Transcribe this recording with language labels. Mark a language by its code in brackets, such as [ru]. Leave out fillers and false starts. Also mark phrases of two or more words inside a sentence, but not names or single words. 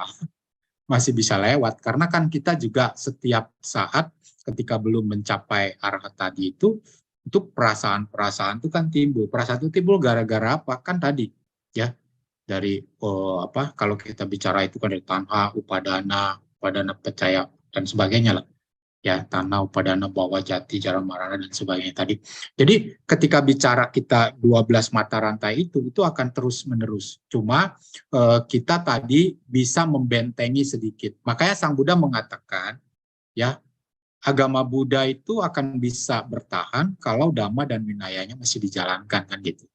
[id] Masih bisa lewat karena kan kita juga setiap saat ketika belum mencapai arahat tadi itu perasaan-perasaan itu kan timbul. Perasaan itu timbul gara-gara apa? Kan tadi ya dari kalau kita bicara itu kan dari tanha, upadana percaya dan sebagainya lah ya, [pi] tanha, upadana, bawa jati, jara marana [id] dan sebagainya tadi. Jadi ketika bicara kita 12 mata rantai itu akan terus menerus. Cuma kita tadi bisa membentengi sedikit. Makanya Sang Buddha mengatakan ya, agama Buddha itu akan bisa bertahan kalau Dhamma dan Vinayanya masih dijalankan kan gitu.